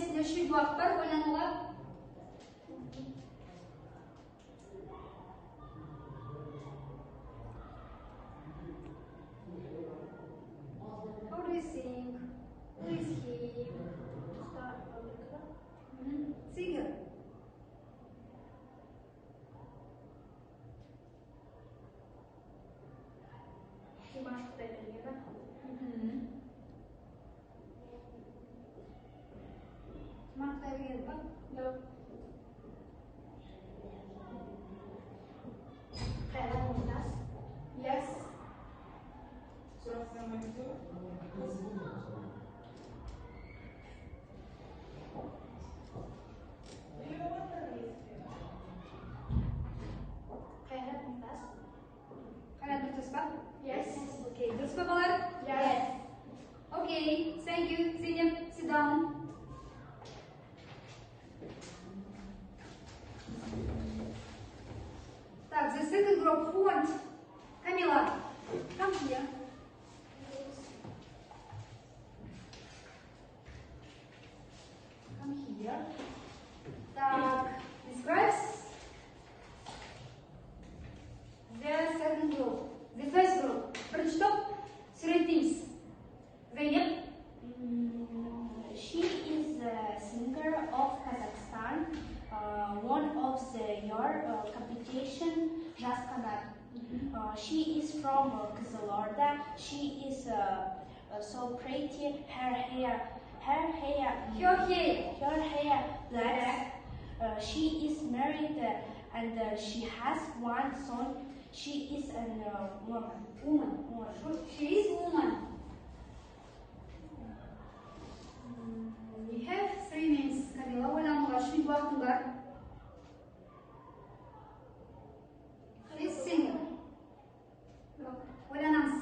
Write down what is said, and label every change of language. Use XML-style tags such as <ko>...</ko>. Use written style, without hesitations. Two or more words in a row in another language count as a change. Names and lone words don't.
<kk>Бірнеше минут уақыт бар ойлануға.</kk> <en>How do you think? Who is he? Singer.</en> <kk>Мақтай берген ба? Жоқ.</kk> <en>Yes.</en> <kk>Қайрат дұрыс па? Yes. Okay, дұрыс па балалар?</kk> <en>Yes. Okay, thank you. Sit down. Так, the second group, who wants? Камила, come here. Come here. Так, describes the second group. The first group.</en> <kk>Бірінші топ, суреттейміз. Zeynep.</kk> <en>She is a singer of Kazakhstan. One of your competition Jazz Kanat. She is from Kızılorda. She is so pretty. Her hair black. She is married and she has one son. She is a woman. She is woman. We have 3 minutes.</en> <kk>Камила, ойлануға 3 минут уақытың бар.</kk> <en>She is singer.</en> <kk>Ойланамыз.</kk>